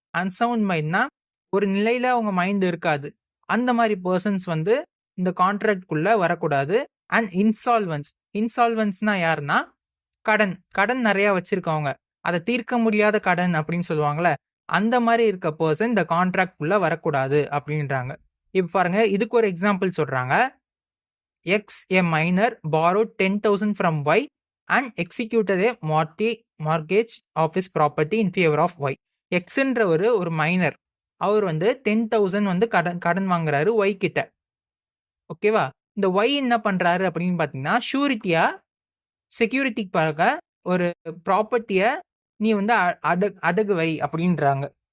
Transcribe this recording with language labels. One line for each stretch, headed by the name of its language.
Tamil: Unsound மைண்ட்னா ஒரு நிலையில அவங்க மைண்ட் இருக்காது. அந்த மாதிரி பர்சன்ஸ் வந்து இந்த கான்ட்ராக்ட்குள்ள வரக்கூடாது. அண்ட் இன்சால்வன்ஸ்னா யாருன்னா கடன் நிறைய வச்சிருக்கவங்க, அதை தீர்க்க முடியாத கடன் அப்படின்னு சொல்லுவாங்கல்ல, அந்த மாதிரி இருக்க பர்சன் இந்த கான்ட்ராக்ட் குள்ள வரக்கூடாது அப்படின்றாங்க. இப்ப பாருங்க, இதுக்கு ஒரு எக்ஸாம்பிள் சொல்றாங்க.
English: X a minor borrowed 10,000 from Y and executed a mortgage of his property in favor of Y.
Tamil: எக்ஸ்ன்ற ஒரு மைனர், அவர் வந்து 10,000 வந்து கடன் வாங்குறாரு ஒய் கிட்ட. ஓகேவா? இந்த ஒய் என்ன பண்றாரு அப்படின்னு பாத்தீங்கன்னா, ஷூரிட்டியா செக்யூரிட்டிக்காக ஒரு ப்ராப்பர்ட்டிய நீ வந்து அடகு வை அப்படின்றாங்க.